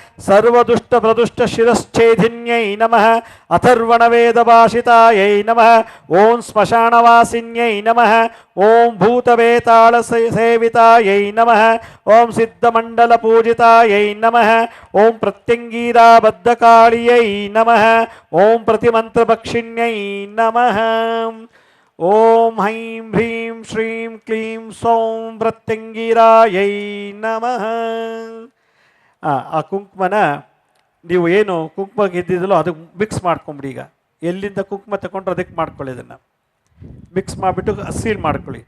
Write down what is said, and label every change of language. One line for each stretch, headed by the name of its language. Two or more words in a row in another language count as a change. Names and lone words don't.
Sanskrit: ಸರ್ವದುಷ್ಟಪ್ರದುಷ್ಟಶಿರಶ್ಛೇದಿನ್ಯೈ ನಮಃ ಅಥರ್ವಣವೇದಭಾಷಿತಾಯೈ ನಮಃ ಓಂ ಸ್ಮಶಾನವಾಸಿನ್ಯೈ ನಮಃ ಓಂ ಭೂತವೇತಾಳ ಸೇವಿತಾಯೈ ನಮಃ ಓಂ ಸಿದ್ಧಮಂಡಲಪೂಜಿತಾಯೈ ನಮಃ ಓಂ ಪ್ರತ್ಯಂಗೀರಾಬದ್ಧಕಾಳಿಯೈ ನಮಃ ಓಂ ಪ್ರತಿಮಂತ್ರಭಕ್ಷಿಣ್ಯೈ ನಮಃ ಓಂ ಹೈಂ ಹ್ರೀಂ ಶ್ರೀಂ ಕ್ಲೀಂ ಸೌಂ ಪ್ರತ್ಯಂಗೀರಾಯೈ ನಮಃ.
Kannada: ಆ ಕುಂಕುಮನ ನೀವು ಏನು ಕುಂಕುಮ ಗೆದ್ದಿದ್ದಲೋ ಅದಕ್ಕೆ ಮಿಕ್ಸ್ ಮಾಡ್ಕೊಂಬಿಡಿ. ಈಗ ಎಲ್ಲಿಂದ ಕುಂಕುಮ ತಗೊಂಡ್ರೆ ಅದಕ್ಕೆ ಮಾಡ್ಕೊಳ್ಳಿ, ಇದನ್ನು ಮಿಕ್ಸ್ ಮಾಡಿಬಿಟ್ಟು ಸೀಲ್ ಮಾಡ್ಕೊಳ್ಳಿ.